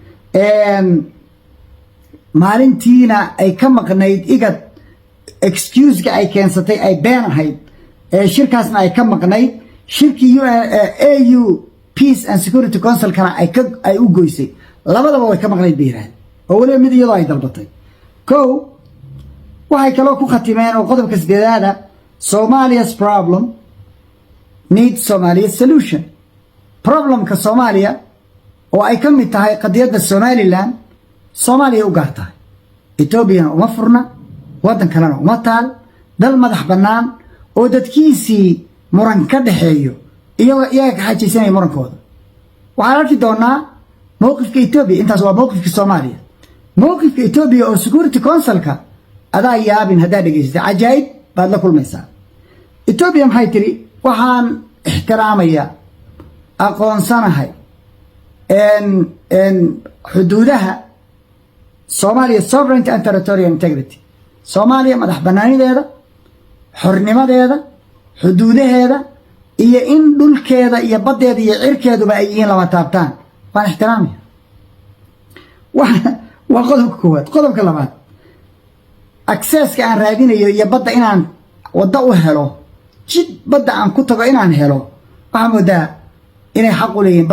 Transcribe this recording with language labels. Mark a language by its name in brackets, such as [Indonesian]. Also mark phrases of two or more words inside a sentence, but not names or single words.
[Somali] maalintiina ay ka maqnayd IGAD excuse-ka ay keensatay ay been ahayd shirkaasna ay ka maqnayd shirkii AU Peace and Security Council-kana ay u goysay labadaba way ka maqnayd beeraan oo waliba mid iyadoo ay dalbatay. waxay kaloo ku khatimeen oo qodobka sideedaada [English] Somalia's problem needs Somalia's solution. [Somali] Problemka Soomaaliya oo ay ka mid tahay qadiyadda Somaliland Soomaaliya u gaar tahay Ethiopia uma furna wadan kalena uma taal dal madax bannaan oo dadkiisii muran ka dhaxeeyo iyaga ka xajisay murankooda waxaan arki doonaa mowqifka Ethiopia intaas waa mowqifka Soomaaliya mowqifka Ethiopia oo Security Council-ka adaa yaabin hadaa dhageystay ajaayib baad la kulmaysaa Ethiopia maxay tiri waxaan ixtiraamayaa aqoonsanahay xuduudaha Soomaaliya [English] sovereignty and territorial integrity [Somali] Soomaaliya madax bannaanideeda xornimadeeda xuduudaheeda iyo in dhulkeeda iyo badeeda iyo cirkeeduba ay yihiin lama taabtaan waan ixtiraamaya waa qodobka koowaad qodobka labaad accesska aan raadinayo iyo badda inaan waddo u helo jid badda aan ku tago inaan helo waxaa moodaa inay xaq u leeyihiin